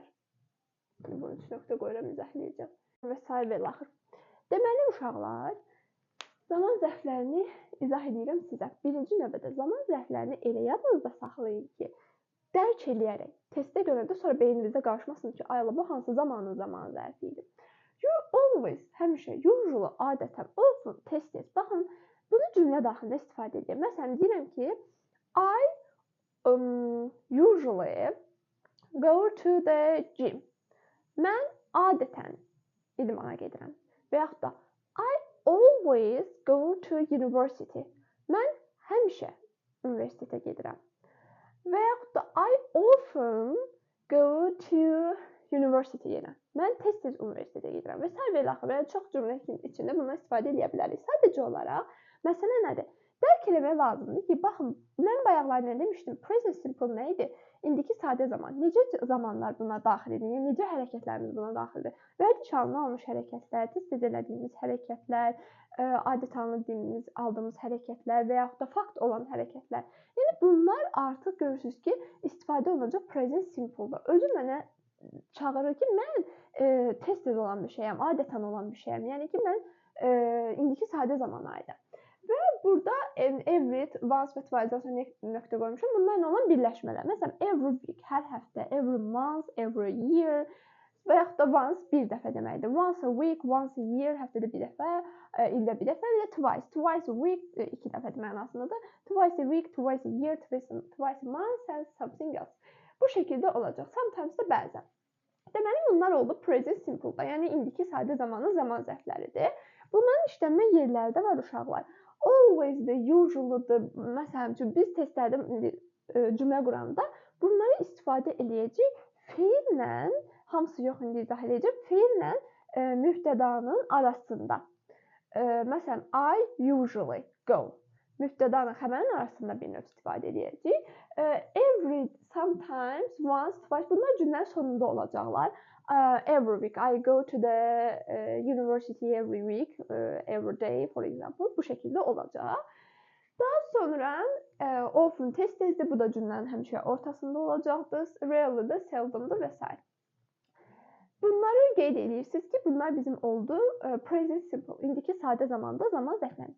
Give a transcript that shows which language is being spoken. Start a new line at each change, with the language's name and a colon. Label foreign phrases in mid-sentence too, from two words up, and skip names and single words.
Azerbaijani: Bunun üçün nöqtə qoyuram, izah edəcəm. Və s. və axır. Deməli, uşaqlar, zaman zərflərini izah edirəm sizə. Birinci növbədə zaman zərflərini elə yadınızda saxlayın ki, dərk eləyərək, testdə görəndə sonra beyninizdə qarışmasın ki, ayla bu hansı zamanın zaman zərfi idi.
English: You always,
Azerbaijani: həmişə, usually, adətən, often, tez-tez. Baxın, bunu cümlə daxilində istifadə edirəm. Məsələn, deyirəm ki,
English: I usually go to the gym.
Azerbaijani: Mən adətən idmana gedirəm. Və yaxud da
English: I always go to university.
Azerbaijani: Mən həmişə universitetə gedirəm. Və yaxud da
English: I often go to university yenə.
Azerbaijani: Mən tez-tez universitetə gedirəm. Və sair və ilaxır. Yəni çox cümlə içində bundan istifadə edə bilərik. Sadəcə olaraq məsələ nədir? Dərk eləmək lazımdır ki, baxın, mən bayaqlar nə demişdim?
English: Present simple
Azerbaijani: nə idi? İndiki sadə zaman. Necə zamanlar buna daxil edir? Yəni necə hərəkətlərimiz buna daxildir? Vərdiş halına almış hərəkətlər, tez-tez elədiyimiz hərəkətlər, adət halını aldığımız hərəkətlər və yaxud da fakt olan hərəkətlər. Yəni bunlar artıq görürsünüz ki, istifadə olunacaq
English: present simple-da.
Azerbaijani: Özü mənə çağırır ki, mən tez-tez olan bir şeyəm, adətən olan bir şeyəm. Yəni ki, mən indiki sadə zamana aidəm. Və burada every, once və twice-dan sonra nöqtə qoymuşam. Bunlar nə olan birləşmələr. Məsələn,
English: every week,
Azerbaijani: hər həftə,
English: every month, every year
Azerbaijani: və yaxud da once bir dəfə deməkdir.
English: Once a week, once a year,
Azerbaijani: həftədə bir dəfə, ildə bir dəfə və twice.
English: Twice a week,
Azerbaijani: iki dəfə mənasındadır.
English: Twice a week, twice a year, twice a month and something else.
Azerbaijani: Bu şəkildə olacaq. Sometimes da bəzən. Deməli, bunlar oldu
English: present simple-da.
Azerbaijani: Yəni, indiki sadə zamanın zaman zərfləridir. Bunların işlənmə yerləri də var uşaqlar. Always-də, usually-dır. Məsələn üçün, biz testlərdə cümlə quranda bunları istifadə eləyəcək feillə, hamısı yox, indi izah edəcəm, feillə mübtədanın arasında. Məsələn,
English: I usually go.
Azerbaijani: Mübtədanın xəbərin arasında bir növ istifadə edəcək.
English: Every, sometimes, once, twice.
Azerbaijani: Bunlar cümlənin sonunda olacaqlar.
English: Every week, I go to the university every week, every day, for example.
Azerbaijani: Bu şəkildə olacaq. Daha sonra often, tez-tezdir. Bu da cümlənin həmişə ortasında olacaqdır. Rarely-də, seldom-dır və s. Bunları qeyd edirsiniz ki, bunlar bizim oldu
English: present simple,
Azerbaijani: indiki sadə zamanda zaman zərfləridir.